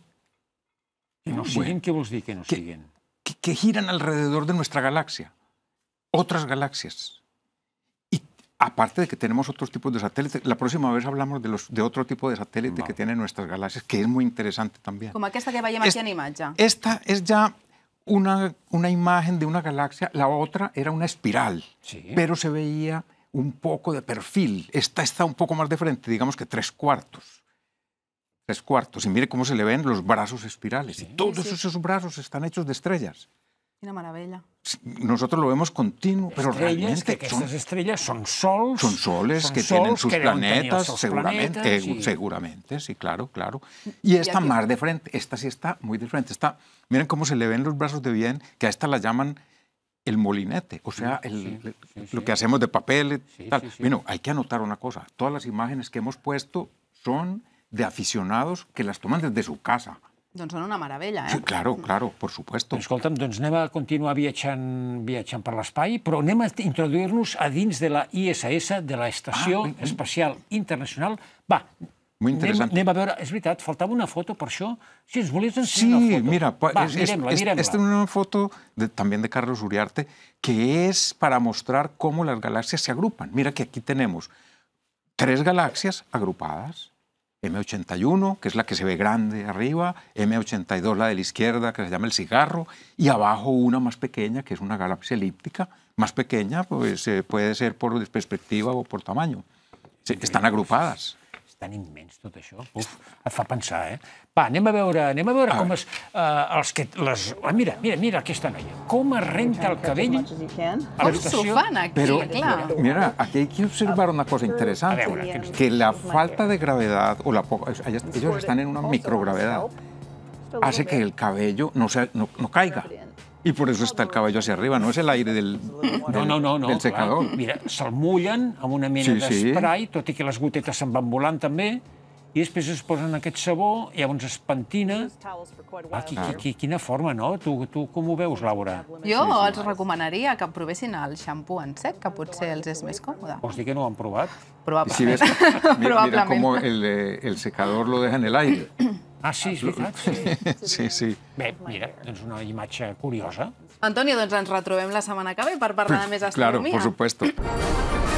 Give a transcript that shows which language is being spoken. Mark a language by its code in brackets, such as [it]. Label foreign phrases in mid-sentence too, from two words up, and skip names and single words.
[es] Que nos siguen, ¿qué vos di que nos siguen? Que giran alrededor de nuestra galaxia. Otras galaxias. Y aparte de que tenemos otros tipos de satélites, la próxima vez hablamos de otro tipo de satélite que tienen nuestras galaxias, que es muy interesante también. [ca] Com aquesta que veiem aquí en imatge. [es] Esta es ya una imagen de una galaxia, la otra era una espiral, pero se veía un poco de perfil. Esta está un poco más de frente, digamos que 3/4. 3/4. Y mire cómo se le ven los brazos espirales. Y todos esos brazos están hechos de estrellas. [ca] Quina meravella. [es] Nosotros lo vemos continuo, pero realmente estas estrellas son sols. Son soles que tienen sus planetas, seguramente, sí, claro. Y esta más de frente, esta sí está muy de frente. Miren cómo se le ven los brazos de bien, que a esta la llaman el molinete, o sea, lo que hacemos de papel. Bueno, hay que anotar una cosa. Todas las imágenes que hemos puesto son de aficionados que las toman desde su casa. [ca] Doncs són una meravella, eh? [es] Sí, claro, por supuesto. [ca] Escolta'm, doncs anem a continuar viatjant per l'espai, però anem a introduir-nos a dins de la ISS, de l'Estació Espacial Internacional. Va, anem a veure, és veritat, faltava una foto per això. Si ens volies ensenyar una foto. Sí, mira, mirem-la. [es] Esta es una foto también de Carlos Uriarte, que es para mostrar cómo las galaxias se agrupan. Mira que aquí tenemos 3 galaxias agrupadas. M81, que es la que se ve grande arriba, M82, la de la izquierda, que se llama el cigarro, y abajo una más pequeña, que es una galaxia elíptica. Más pequeña, pues puede ser por perspectiva o por tamaño. Están agrupadas. [ca] És tan immens tot això. Uf, et fa pensar, eh? Va, anem a veure com es... Mira aquesta noia. Com es renta el cabell a l'estació. Com s'ho fan aquí, clar. [es] Mira, aquí hay que observar una cosa interesante, que la falta de gravedad, ellos están en una microgravedad, hace que el cabello no caiga. Y por eso está el cabello hacia arriba, no es el aire del secador. [ca] Mira, se'l mullen amb una mena d'esprai, tot i que les gotetes se'n van volant també, i després es posen aquest sabó, i llavors es pentina. Quina forma, no? Tu com ho veus, Laura? Jo els recomanaria que provessin el xampú en sec, que potser els és més còmode. Vols dir que no ho han provat? Probablement. [es] Mira cómo el secador lo deja en el aire. [ca] Ah, sí, és veritat. Sí. Bé, mira, doncs una imatge curiosa. Antonio, doncs ens retrobem la setmana que ve per parlar de més astronomia. [es] Claro, por supuesto.